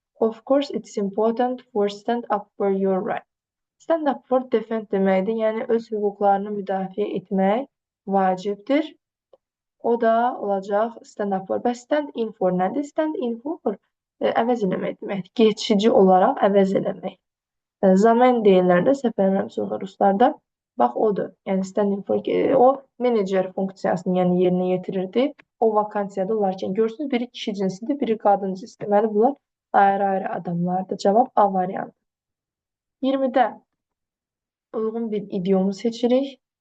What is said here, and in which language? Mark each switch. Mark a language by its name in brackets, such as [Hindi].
[English] Of course, it's important for stand up for your right. [Azerbaijani] Stand up for defend deməkdir. Yəni öz hüquqlarını müdafiə etmək vacibdir. O da olacaq stand up for. Bəs stand in for nədir? Stand in for əvəz eləmək deməkdir. Geçici olaraq əvəz eləmək. Zaman deyirlər də səfərlərim sonu ruslarda. Bax odur. Yəni stand in for o menecer funksiyasını yəni yerinə yetirirdi. O vakansiyada olarkən görürsünüz biri kişi cinsidir, biri qadın cinsidir. Deməli bunlar ayrı-ayrı adamlardır. Cavab A variantı. 20-də uyğun bir idiomu seçirik.